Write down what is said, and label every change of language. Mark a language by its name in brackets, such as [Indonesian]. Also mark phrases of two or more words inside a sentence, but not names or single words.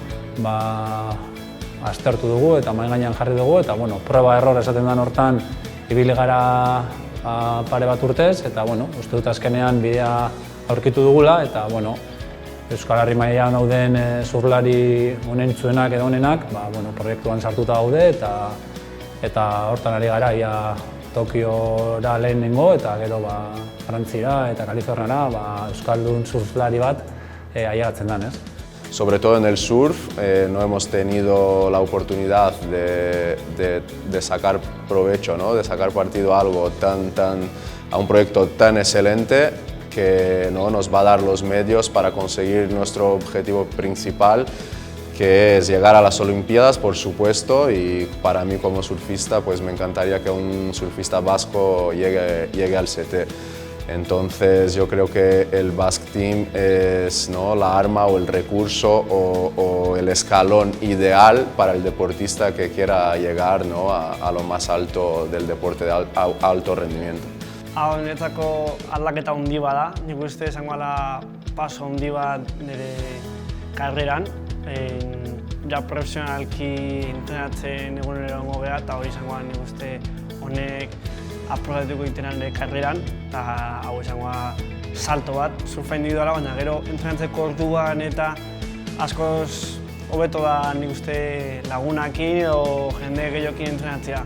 [Basque] aztertu dugu eta mahai gainean jarri dugu eta proba error esaten den hortan ibili gara pare bat urtez eta uste dut azkenean bidea aurkitu dugula eta Euskal Herri mailan dauden surflari onentsuenak edo onenak proiektuan sartuta daude eta hortan ari gara Tokiora lehenengo eta gero Frantzira eta Kaliforniara euskaldun surflari bat ailegatzen den, ez? [Spanish] Sobre todo en el surf no hemos tenido la oportunidad de sacar provecho, ¿no? De sacar partido a algo a un proyecto tan excelente que nos va a dar los medios para conseguir nuestro objetivo principal, que es llegar a las Olimpiadas, por supuesto, y para mí como surfista pues me encantaría que un surfista vasco llegue al CT. Entonces yo creo que el Basque Team es la arma o el recurso o el escalón ideal para el deportista que quiera llegar a lo más alto del deporte de alto rendimiento. [Basque] Hau niretzako aldaketa handi bat da, nik uste izango ala paso handi bat nire karreran. Ja profesionalki entrenatzen egunero egongo gara eta hori izango da nik uste honek aprobatuko egiten nire karreran eta hau izango da salto bat, surfa individuala, baina gero entrenatzeko orduan eta askoz hobeto da nik uste lagunakin edo jende gehiokin entrenatzea.